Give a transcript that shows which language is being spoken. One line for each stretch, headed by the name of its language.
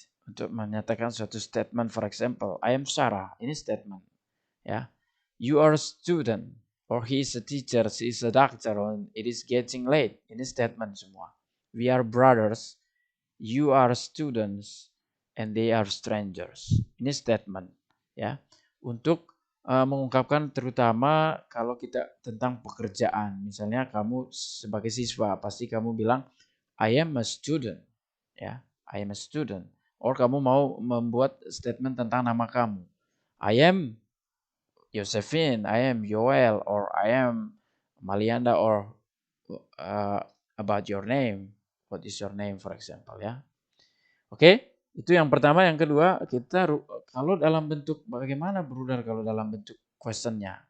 Indonesian: Untuk menyatakan suatu statement,
English: for example, I am Sarah.
Indonesian: Ini statement.
English: Ya, you are a student, or he is a teacher, she is a doctor, or it is getting late.
Indonesian: Ini statement semua.
English: We are brothers, you are students, and they are strangers.
Indonesian: Ini statement ya. Untuk mengungkapkan terutama kalau kita tentang pekerjaan. Misalnya kamu sebagai siswa pasti kamu bilang
English: I am a student
Indonesian: ya. I am a student. Or kamu mau membuat statement tentang nama kamu.
English: I am Josephine, I am Joel, or I am Malianda, or about your name. What is your name, for example, ya.
Indonesian: Oke, itu yang pertama. Yang kedua, kita kalau dalam bentuk bagaimana Bruder kalau dalam bentuk questionnya.